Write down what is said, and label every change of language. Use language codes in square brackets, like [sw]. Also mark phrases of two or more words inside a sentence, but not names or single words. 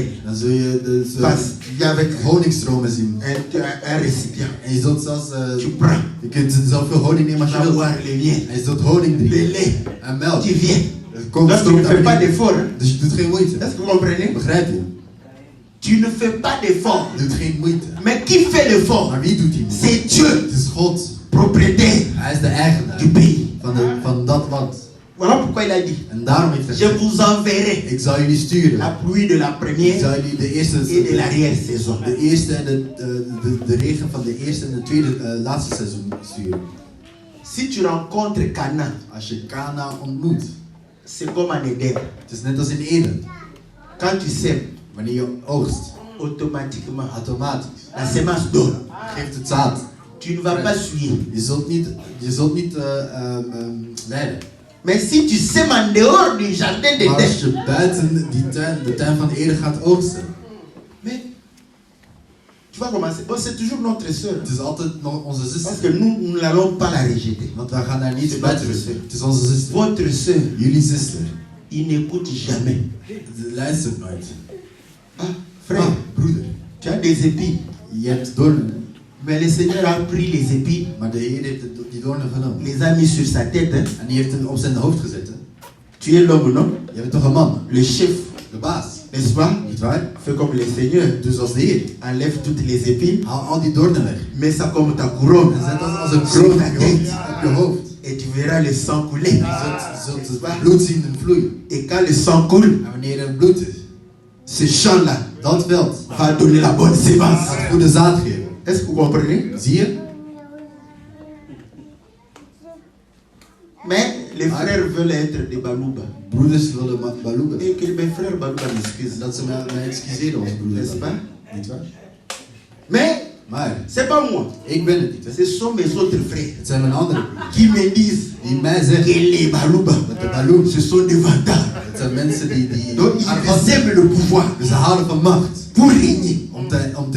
[nl] dan zul je [fr] Parce qu'il y a avec [nl] honingstromen zien. [fr] un récipient. [nl] En je zult zelfs, [fr] Tu prends, [nl] je kunt zoveel honing nemen als [fr] tu [nl] je [fr] vas [nl] wilt. [fr] boire le miel, [nl] En je zult honing [fr] le [nl] drinken. [fr] lait. [nl] En melk. [fr] Tu viens. [nl] Het komt [fr] Donc tu ne [nl] stroomt [fr] fais [nl] naar [fr] pas [nl] beneden. [fr] d'effort. Hein? [nl] Dus je doet geen moeite. [fr] Est-ce que vous comprenez? [nl] Begrijp je? [fr] Tu ne fais pas d'effort. [nl] Je doet geen moeite. [fr] Mais qui fait l'effort? [nl] Maar wie doet die moeite? [fr] C'est Dieu, [nl] Het is God. [fr] propriétaire [nl] Hij is de eigenaar [fr] du pays. [nl] van dat land. [fr] Voilà pourquoi il a dit, [nl] En daarom heeft hij [fr] je [nl] gezegd, [fr] vous enverrai [nl] ik zal jullie sturen. [fr] la pluie de la [nl] Ik [fr] première [nl] zal jullie de eerste, [fr] et de l'arrière-saison. [nl] de eerste en de regen van de eerste en de tweede laatste seizoen sturen. [fr] Si tu rencontres Canaan, [nl] Als je Kana ontmoet, [fr] c'est comme en Éden. [nl] het is net als in Eden. [fr] Quand tu sèmes, [nl] Wanneer je oogst, [fr] automatiquement, [nl] automatisch, [fr] la semence donne. [nl] geeft het zaad. [fr] Tu ne vas pas suivre. [nl] Je zult niet leiden. [fr] Mais si tu sèmes en dehors du jardin [nl] Maar als [fr] d'Éden, [nl] je buiten de tuin van Eden gaat oogsten, [fr] mais tu vas commencer. Bon, c'est toujours notre soeur. [nl] het is altijd nog onze [fr] Parce [nl] zuster. [fr] que nous n'allons pas la rejeter. [nl] Want wij gaan daar niet [fr] C'est [nl] buiten [fr] notre [nl] zetten. [fr] zuster. [nl] Het is onze zuster. [fr] Votre soeur, [nl] Jullie zuster. [fr] il n'écoute jamais. [nl] Ze luistert nooit. [fr] Ah, frère, [nl] Ah, broeder. [fr] tu as des épines. [nl] Je hebt doornen. [fr] Mais le Seigneur a pris les épines, [nl] Maar de Heer heeft die doornen genomen. [fr] les a mis sur sa tête. Hein. [nl] En die heeft hem op zijn hoofd gezet. Hè? [fr] Tu es l'homme, non? [nl] Je bent toch een man? [fr] Le chef, [nl] De baas. [fr] n'est-ce pas? [nl] Niet waar? [fr] Fais comme le Seigneur. [nl] Dus als de Heer. [fr] Enlève toutes les épines, [nl] Haal al die doornen weg. [fr] mets ça comme ta couronne. [nl] En zet dat als een kroon op je hoofd. [fr] Et tu verras le sang couler. [nl] Je zult het bloed zien en vloeien. [fr] Et quand le sang coule, [nl] En wanneer er bloed is, [fr] ce champ-là [nl] dat veld, [fr] va donner la bonne sémence. [nl] gaat goede zaad geven. [fr] Est-ce que vous comprenez? [nl] Zie je? [fr] Mais les frères veulent être des balouba. [nl] Broeders willen balouba. [fr] Et que mes frères balouba m'excusent. [nl] Dat ze mij excuseren als broeder. [fr] N'est-ce pas? [nl] Niet waar? [fr] Mais c'est pas moi. [nl] Ik ben het niet. Hè. [fr] Ce sont mes autres frères [nl] Het zijn mijn andere broeders. [fr] qui me disent [nl] Die mij [fr] que [nl] zeggen [fr] les balouba, [nl] dat de baloum, [fr] ce sont des vantards. [nl] het zijn mensen die [fr] Donc ils aiment le pouvoir [nl] dus ze houden van macht. [fr] pour régner. [nl] Om te